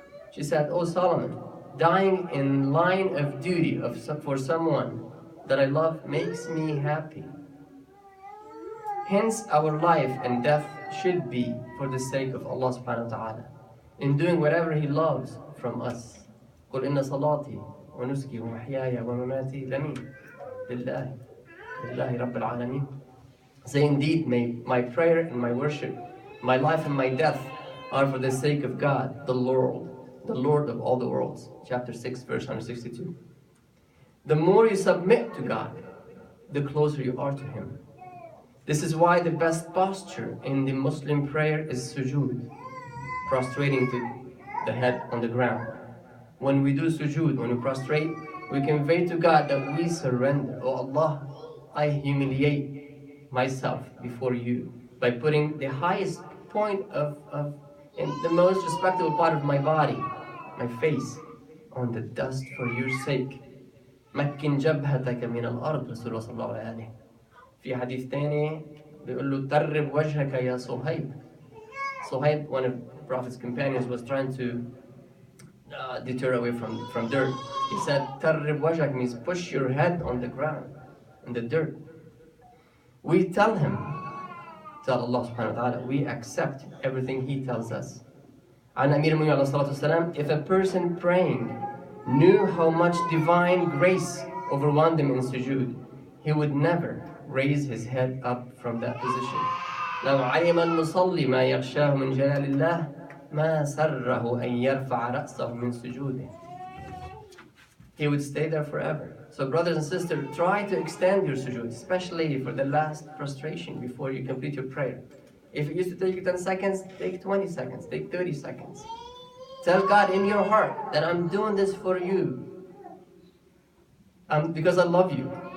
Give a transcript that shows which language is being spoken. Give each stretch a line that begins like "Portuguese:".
English: She said, "Oh Solomon, dying in line of duty for someone that I love makes me happy." Hence, our life and death should be for the sake of Allah subhanahu wa ta'ala, in doing whatever He loves from us.
Arabic: قُلْ إِنَّ صَلَاتِي ونسكي ومحياي ومماتي لمين لله رب العالمين.
English: Say indeed, my prayer and my worship, my life and my death are for the sake of God, the Lord of all the worlds. Chapter 6, verse 162. The more you submit to God, the closer you are to Him. This is why the best posture in the Muslim prayer is sujood, prostrating to the head on the ground. When we do sujood, when we prostrate, we convey to God that we surrender. Oh Allah, I humiliate myself before you by putting the highest point of in the most respectable part of my body, my face, on the dust for your sake.
Arabic: مكن جبهتك من الأرض. رسول الله صلى الله عليه. في حديث تاني بيقول له ترب وجهك يا صهيب.
English: Suhaib, one of the Prophet's companions, was trying to deter away from dirt. He said, Tarrib wajhak means push your head on the ground, in the dirt. We tell him, tell Allah subhanahu wa ta'ala, we accept everything He tells us.
Arabic: عن أمير المؤمنين عليه الصلاة والسلام,
English: if a person praying knew how much divine grace overwhelmed him in sujood, he would never raise his head up from that position.
Arabic: لو علم المصلي ما يغشاه من جلال الله ما سره أن يرفع رأسه من سجوده.
English: He would stay there forever. So brothers and sisters, try to extend your sujood, especially for the last prostration before you complete your prayer. If it used to take you 10 seconds, take 20 seconds, take 30 seconds. Tell God in your heart that I'm doing this for you. Because I love you.